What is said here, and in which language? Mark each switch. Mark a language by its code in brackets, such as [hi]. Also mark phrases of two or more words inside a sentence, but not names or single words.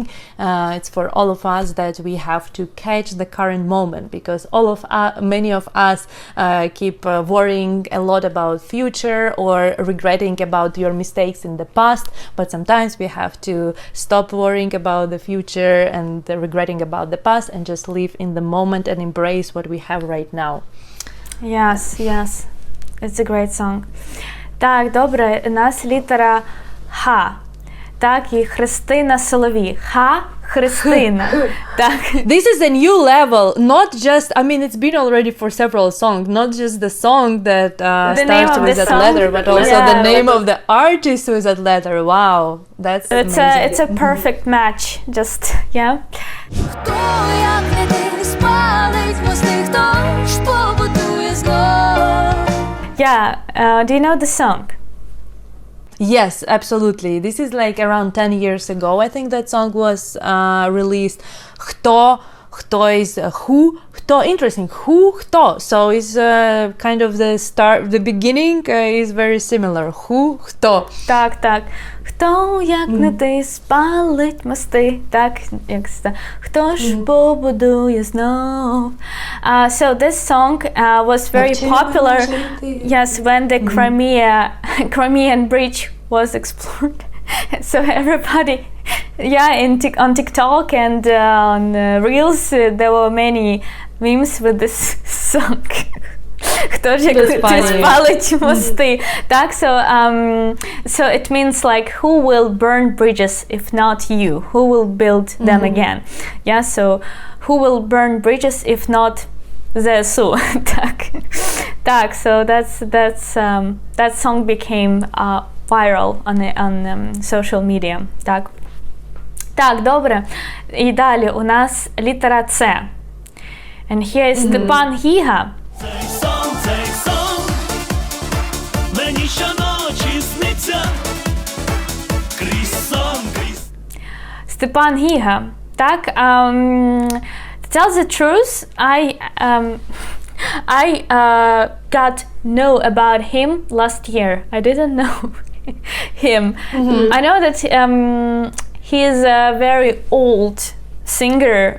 [en] It's for all of us that we have to catch the current moment, because many of us keep worrying a lot about future or regretting about your mistakes in the past. But sometimes we have to stop worrying about the future and regretting about the past and just live in the moment and embrace what we have right now. Yes, it's a great song. [uk] Так, добре, у нас літера Х. Так, і Христина Соловій. Ха, Христина. Так. [en] This is a new level, not just, I mean, it's been already for several songs, not just the song that starts with that letter, but also the name of the artist with that letter. Wow, that's amazing. It's a perfect match, just, yeah. [uk] Хто, як не ти, спалить мости, хто ж побудує знов? [en] Yeah, do you know the song? Yes, absolutely. This is like around 10 years ago. I think that song was released. Хто is who, хто, interesting, who, хто. So it's kind of the start, the beginning is very similar. Who, [uk] хто. Так. Хто, як не ти, спалить мости. Так, як це. Хто ж побудує знов? [en] So this song was very popular, yes, when the Crimean Bridge was explored. So everybody, on TikTok and on Reels, there were many memes with this song. [uk] Хто ж як ти спалить мости? Так, [en] so it means like, who will burn bridges if not you? Who will build them again? Yeah, so who will burn bridges if not ЗСУ? [uk] Так, [en] so that song became viral on social media. [uk] Так, добре. І далі у нас літера С. [en] And here is Степан Гіга. [uk] Цей сон мені щоночі сниться. Крізь сон, крізь. Степан Гіга. Так, [en] to tell the truth, I got know about him last year. I didn't know him. I know that he is a very old singer.